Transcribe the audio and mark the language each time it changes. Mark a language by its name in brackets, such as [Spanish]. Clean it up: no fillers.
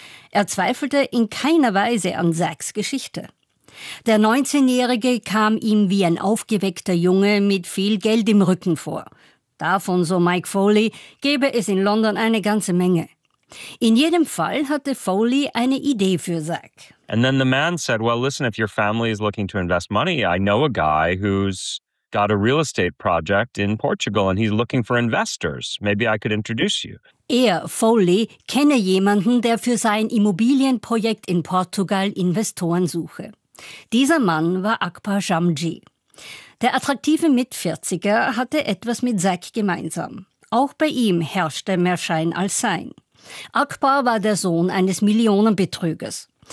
[German] Er zweifelte in keiner Weise an Zachs Geschichte. Der 19-Jährige kam ihm wie ein aufgeweckter Junge mit viel Geld im Rücken vor. Davon, so Mike Foley, gäbe es in London eine ganze Menge. In jedem Fall hatte Foley eine Idee für Zach. [English] And then the man said, well, listen, if your family is looking to invest money, I know a guy who's got a real estate project in Portugal and he's looking for investors. Maybe I could introduce you. [German] Er, Foley, kenne jemanden, der für sein Immobilienprojekt in Portugal Investoren suche. Dieser Mann war Akbar Jamji. Der attraktive Mit-40er hatte etwas mit Zach gemeinsam. Auch bei ihm herrschte mehr Schein als Sein. Akbar war der Sohn eines Millionenbetrügers.